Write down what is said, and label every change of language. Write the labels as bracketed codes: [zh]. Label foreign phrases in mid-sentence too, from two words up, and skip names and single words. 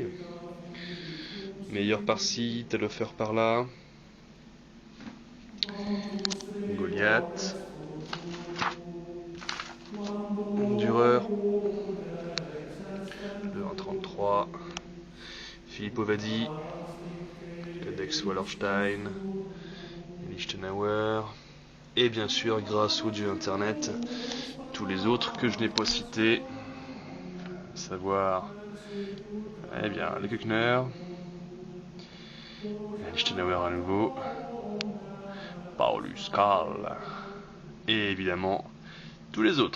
[fr] Meilleur par-ci, Telhofer par-là. Goliath. Dürer. Le 1.33. Filippo Vadi. Codex Wallerstein. Lichtenauer. Et bien sûr, grâce au dieu internet, tous les autres que je n'ai pas cités, à savoir, eh bien, le Kuckner, Lichtenauer à nouveau, Paulus Karl, et évidemment, tous les autres.